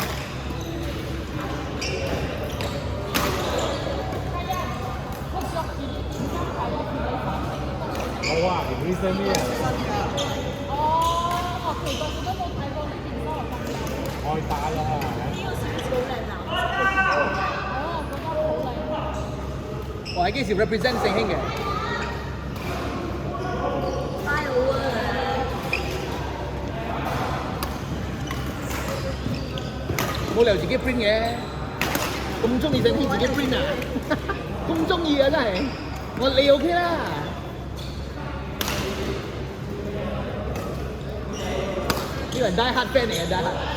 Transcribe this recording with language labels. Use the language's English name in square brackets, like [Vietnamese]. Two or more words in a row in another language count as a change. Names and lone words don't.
[Thai] เพราะว่าอย่างนี้เส้นเนี่ยคอยตายแล้วฮะ [Cantonese] 我係幾時 represent 盛興嘅？冇理由自己 print 嘅，咁中意整啲自己 print 啊，咁中意啊真係，你 OK 啦。呢個人 [English] die hard fan [Cantonese] 嚟嘅 [English] die hard。